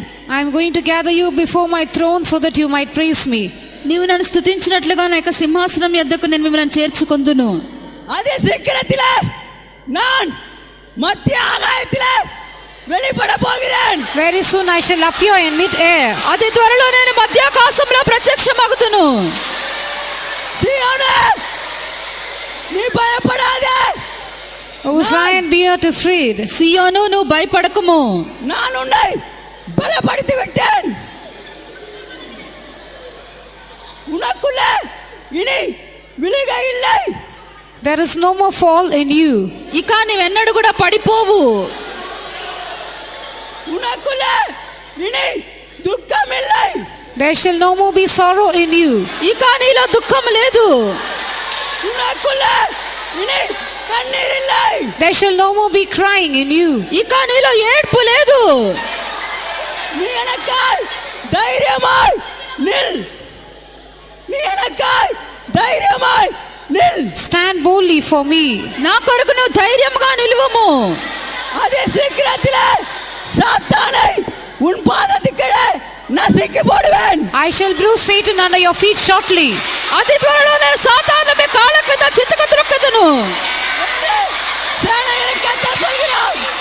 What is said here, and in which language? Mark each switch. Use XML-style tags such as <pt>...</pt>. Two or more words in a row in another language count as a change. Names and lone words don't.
<en>I am going to gather you before my throne so that you might praise me.</en> <te>నీవు నన్ను స్తుతించినట్లుగా నా యొక్క సింహాసనం యొద్దకు నేను మిమ్మల్ని చేర్చుకొందును.</te> <ta>அதே சீக்கிரத்திலே நான் மத்திய ஆகாயத்திலே வெளிப்பட போகிறேன்.</ta> <en>Very soon I shall appear in mid-air.</en> <te>అతి త్వరలో నేను మధ్యాకాశంలో ప్రత్యక్షమగుదును.</te> <ta>சீயோனே நீ பயப்படாதே.</ta> <en>O Zion, be not afraid.</en> <te>సియోను నువ్వు భయపడకుము.</te> <ta>நான் உன்னை பலப்படுத்தி விட்டேன். உனக்குள்ள இனி விழுகை இல்லை.</ta> <en>There is no more fall in you.</en> <te>ఇక నీవెన్నడూ కూడా పడిపోవు.</te> <ta>உனக்குள்ள இனி துக்கம் இல்லை.</ta> <en>There shall no more be sorrow in you.</en> <te>ఇక నీలో దుఃఖం లేదు.</te> <ta>உனக்குள்ள இனி கண்ணீர் இல்லை.</ta> <en>There shall no more be crying in you.</en> <te>ఇక నీలో ఏడ్పు లేదు.</te> <ta>நீ எனக்காய் தைரியமாய் நில். நீ எனக்காய் தைரியமாய் நில்.</ta> <en>Stand boldly for me.</en> <te>నా కొరకు నువ్వు ధైర్యంగా నిలువుము.</te> <ta>அதே சீக்கிரத்திலே சாத்தானை உன் பாதத்துக்கு நசுக்கி போடுவேன்.</ta> <en>I shall bruise Satan under your feet shortly.</en> <te>అతి త్వరలో నేను సాతాను మీ కాళ్ళ క్రింద చితక త్రొక్కెదను.</te> <ta>சேனைகளின் கர்த்தர் சொல்கிறார்.</ta>